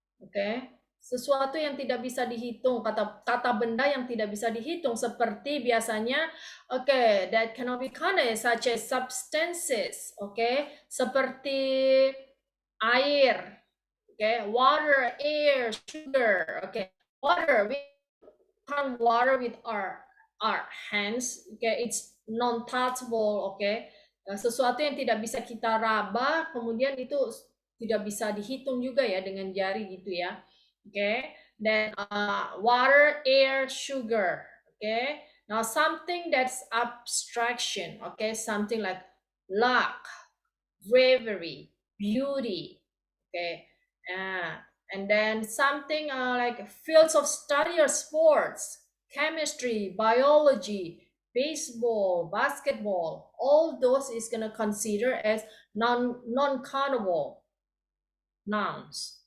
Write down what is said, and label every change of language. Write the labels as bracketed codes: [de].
[id] Okay, sesuatu yang tidak bisa dihitung, kata benda yang tidak bisa dihitung, seperti biasanya, [en] okay, that cannot be counted, such as substances. [id] Okay, seperti air. [en] Okay, water, air, sugar. Okay, water, we count water with our hands. Okay, it's non-touchable. [id] Okay, sesuatu yang tidak bisa kita raba, kemudian itu tidak bisa dihitung juga ya dengan jari gitu ya. [en] Okay, then water, air, sugar. Okay, now something that's abstraction. Okay, something like luck, bravery, beauty. Okay, and then something like fields of study or sports, chemistry, biology, baseball, basketball, all those is going to consider as non-countable nouns.